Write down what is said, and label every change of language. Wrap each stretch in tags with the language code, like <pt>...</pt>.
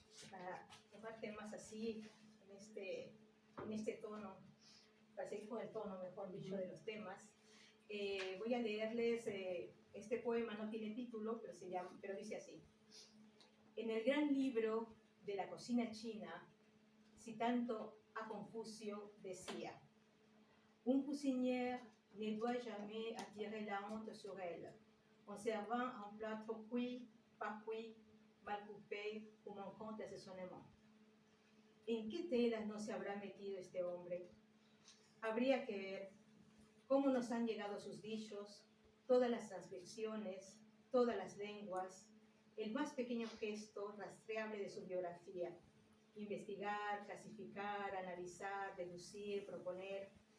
<es>Para tomar temas así, en este tono, para seguir con el tono, mejor dicho, de los temas, voy a leerles, este poema no tiene título, pero dice así. En el gran libro de la cocina china, citando a Confucio, decía:</es> <fr>un cuisinier ne doit jamais attirer la honte sur elle, en servant un plat trop cuit, pas cuit, mal coupé ou manquant d'assaisonnement.</fr> <es>¿En qué telas no se habrá metido este hombre? Habría que ver cómo nos han llegado sus dichos, todas las transcripciones, todas las lenguas, el más pequeño gesto rastreable de su biografía. Investigar, clasificar, analizar, deducir, proponer.</es>